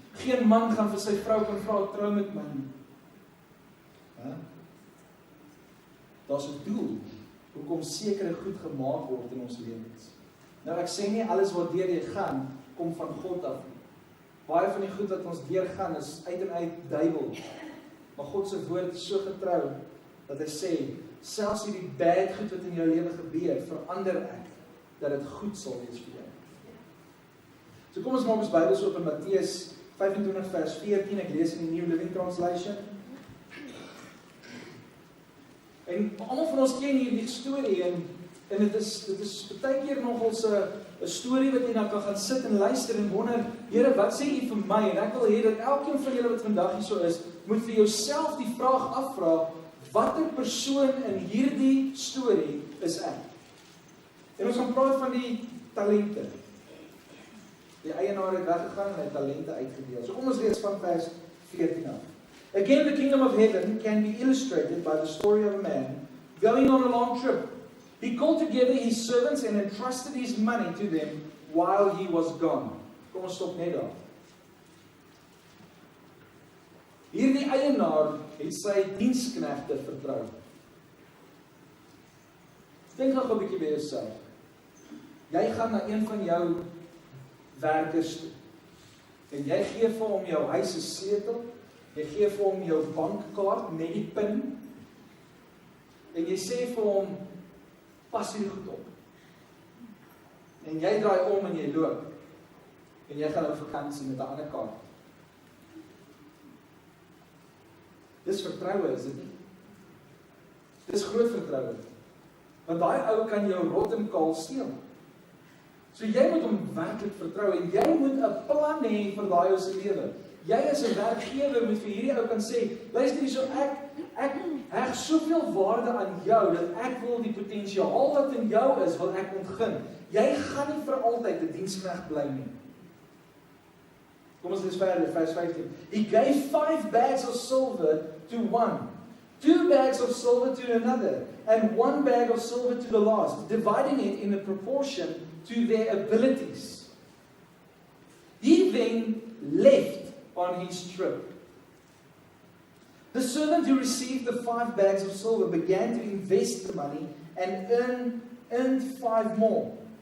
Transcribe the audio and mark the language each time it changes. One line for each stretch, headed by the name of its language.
Afrikaans: Geen man gaan vir sy vrou kan vra trou met my nie. Daar's 'n doel hoekom sekere goed gemaak word in ons lewens. Nou ek sê nie alles wat deur jy gaan kom van God af nie. Baie van die goed wat ons deurgaan is uit en uit duiwel. Maar God se woord is so getrou dat hy sê, selfs hierdie bad goed wat in jou lewe gebeur, verander ek dat dit goed sal wees vir jou. So kom ons maak ons Bybels oop in Matteus 25 vers 14, ek lees in die New Living Translation. En almal van ons ken hierdie storie en dit is baie keer nogal 'n storie wat jy nou kan gaan sit en luister en wonder, Here, wat sê U vir my? En ek wil hê dat elkeen van julle wat vandag hier so is, moet vir jouself die vraag afvra, watter persoon in hierdie storie is ek? En ons gaan praat van die talente. Die eienaar het weggegaan en hy talente uitgedeel. So kom ons lees van vers 14 af.
English: Again, the kingdom of heaven can be illustrated by the story of a man going on a long trip. He called together his servants and entrusted his money to them while he was gone.
Afrikaans: Kom ons stop net daar. Hierdie eienaar het sy diensknegte vertrou. Dink nog 'n bietjie by jouself. Jy gaan na een van jou werkers toe. En jy gee vir hom jou huis se sleutel, jy gee vir hom jou bankkaart met die pin. En jy sê vir hom, pas hierdie goed op. En jy draai om en jy loop. En jy gaan op vakansie met 'n ander kaart. Dis vertroue, is dit nie? Dis groot vertroue. Want daai ou kan jou rot en kaal steel. So jy moet hom werklik vertrou en jy moet 'n plan hê vir daai ou se lewe. Jy as 'n werkgewer moet vir hierdie ou kan sê, luister hierso, ek heg soveel waarde aan jou dat ek wil die potensiaal wat in jou is, wil ek ontgin. Jy gaan nie vir altyd 'n diensknegt bly nie. Kom ons lees verder, vers 15.
English: He gave 5 bags of silver to one, 2 bags of silver to another, and 1 bag of silver to the last, dividing it in a proportion to their abilities. He then left on his trip. The servant who received the 5 bags of silver began to invest the money and earned 5 more.